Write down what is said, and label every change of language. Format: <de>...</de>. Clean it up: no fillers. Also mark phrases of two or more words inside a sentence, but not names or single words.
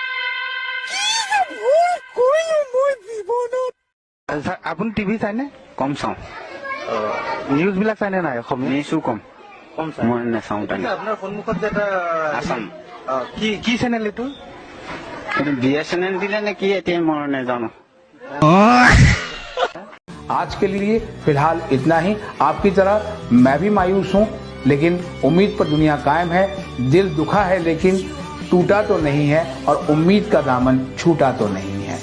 <as>আপুনি টিভি চাইনে কম চাওঁ নিউজ বিলাক চাইনে নাই অসমীয়া নিউজো কম মই নাচাওঁ আপোনাৰ সন্মুখত যে এটা আছাম কি চেনেল এইটো BSNL দিলে নে কি এতিয়া মই নাজানো</as> <hi>आज के लिए फिलहाल इतना ही आपकी तरह मैं भी मायूस हूं लेकिन उम्मीद पर दुनिया कायम है दिल दुखा है लेकिन टूटा तो नहीं है और उम्मीद का दामन छूटा तो नहीं है</hi>